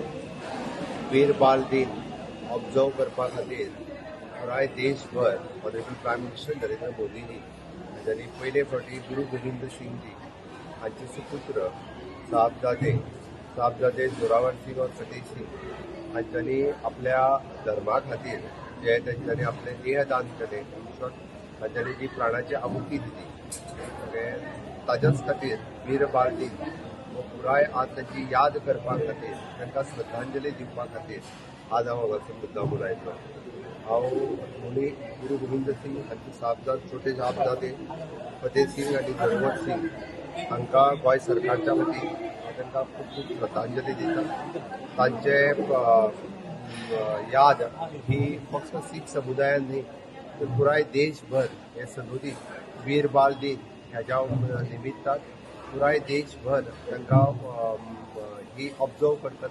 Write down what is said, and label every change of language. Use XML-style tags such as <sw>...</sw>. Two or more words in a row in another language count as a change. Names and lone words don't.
<kok>वीर बाल दिन ऑब्जर्व करपा खातीर पुराय देशभर</kok> <en>honourable prime minister</en> <kok>नरेंद्र मोदींनी हांच्यानी पयले फावटी गुरू गोविंद सिंग जी हांचे सुपुत्र साहबजादे जोरावर सिंग और फतेह सिंग हांच्यानी आपल्या धर्मा खातीर जे तांच्यांनी आपले देह दान केले, तांच्यांनी जी प्राणाची आहुती दिली, ताच्याच खातीर वीर बाल दिन हो पुराय आज तांची याद करपा खातीर, तांकां श्रद्धांजली दिवपा खातीर आज हांव हांगासर मुद्दामून आयिल्लो. हांव गुरू गोविंद सिंग हांचे छोटे साहबजादे फतेह सिंग आनी जोरावर सिंग हांकां गोंय सरकारच्या वतीन तांकां खूब खूब श्रद्धांजली दिता. तांचे याद ही फक्त सीख समुदायान न्ही तर पुराय देशभर हे सदोदीत वीर बाल दिन ह्याच्या निमित्तान पुराय देशभर तांकां ही ऑब्जर्व करतले.</kok>